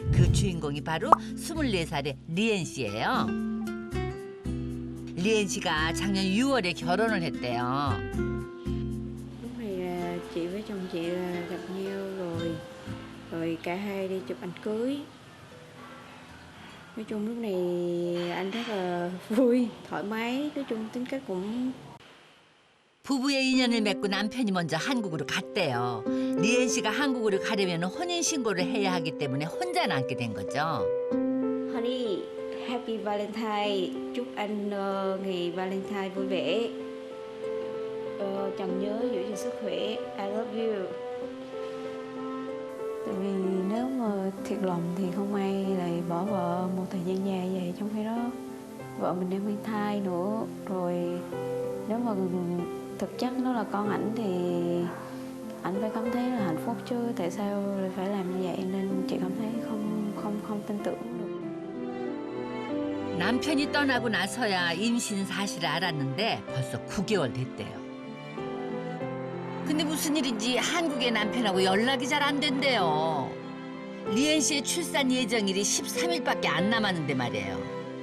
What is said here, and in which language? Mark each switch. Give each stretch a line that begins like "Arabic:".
Korean: 그 주인공이 바로 24살의 리엔 씨예요. 리엔 씨가 작년 6월에 결혼을 했대요.
Vietnamese: Lúc này là chị với chồng chị là gặp nhau rồi cả hai đi chụp ảnh cưới. Nói chung lúc này anh rất là vui, thoải mái, nói chung tính cách cũng.
Korean: 부부의 인연을 맺고 남편이 먼저 한국으로 갔대요. 리엔 씨가 한국으로 가려면 혼인 신고를 해야 하기 때문에 혼자 남게 된 거죠.
English: Honey, Happy Valentine.
Vietnamese: Chúc anh ngày Valentine vui vẻ. Chồng nhớ giữ gìn sức khỏe.
English: I love you.
Vietnamese: Tại vì nếu mà thiệt lòng thì không ai lại bỏ vợ một thời gian dài vậy. Trong khi đó vợ mình đang mang thai nữa. Rồi nếu mà thực chất nó là con ảnh thì ảnh phải cảm thấy là hạnh phúc chứ. Tại sao lại phải làm như vậy nên chị cảm thấy không tin tưởng được.
Korean: 남편이 떠나고 나서야 임신 사실을 알았는데 벌써 9개월 됐대요. 근데 무슨 일인지 한국의 남편하고 연락이 잘 안 된대요. 리엔 씨의 출산 예정일이 13일밖에 안 남았는데 말이에요.